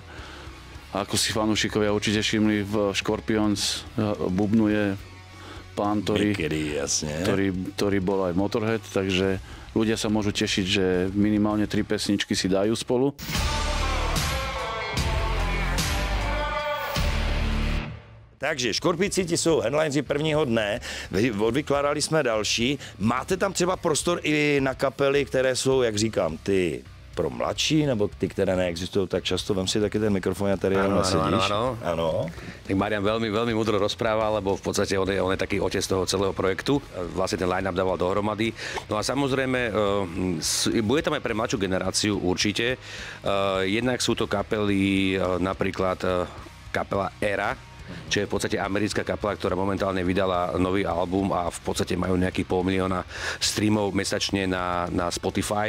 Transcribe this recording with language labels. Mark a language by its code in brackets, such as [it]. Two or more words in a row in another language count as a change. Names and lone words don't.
[sk] A ako si fanúšikovia určite všimli, v Scorpions bubnuje pán, ktorý bol aj Motorhead, takže ľudia sa môžu tešiť, že minimálne 3 pesničky si dajú spolu. [cs] Takže Škorpíci ti jsou headlinesi prvního dne, odvykládali jsme další. Máte tam třeba prostor i na kapely, které jsou, jak říkám, ty pro mladší, nebo ty, které neexistují tak často? Vem si taky ten mikrofon a tady jenom nasedíš. [sk] Áno. Tak Marian veľmi múdro rozpráva, lebo v podstate on je taký otec toho celého projektu. Vlastne ten line-up dával dohromady. No a samozrejme, bude tam aj pre mladšiu generáciu určite. Jednak sú to kapely, napríklad kapela Era, čo je v podstate americká kapela, ktorá momentálne vydala nový album a v podstate majú nejakých 500 000 streamov mesačne na Spotify.